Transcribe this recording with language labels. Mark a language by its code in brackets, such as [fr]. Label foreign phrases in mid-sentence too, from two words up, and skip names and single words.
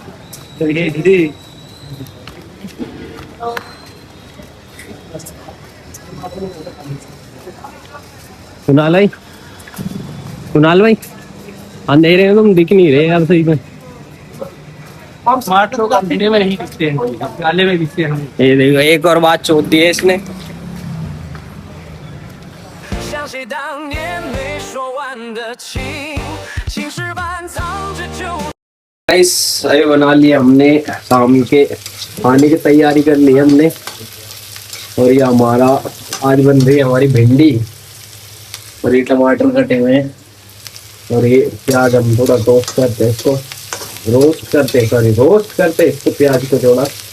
[hi] कुणाल भाई अंधेरे में तुम दिख नहीं रहे यार सही में। स्मार्ट लोग अंधेरे में नहीं दिखते हैं, उजाले में दिखते हैं। ये देखो एक और बात चोट दी है इसने। [zh] 像谁当年没说完的情，青石板藏着旧。 [hi] गाइस अरे बना लिया हमने, शाम के खाने की तैयारी कर ली हमने। और ये हमारा आज बन रही है हमारी भिंडी, और ये टमाटर कटे हुए हैं, और ये प्याज हम थोड़ा रोस्ट करते हैं इसको, रोस्ट करते इसको प्याज को थोड़ा।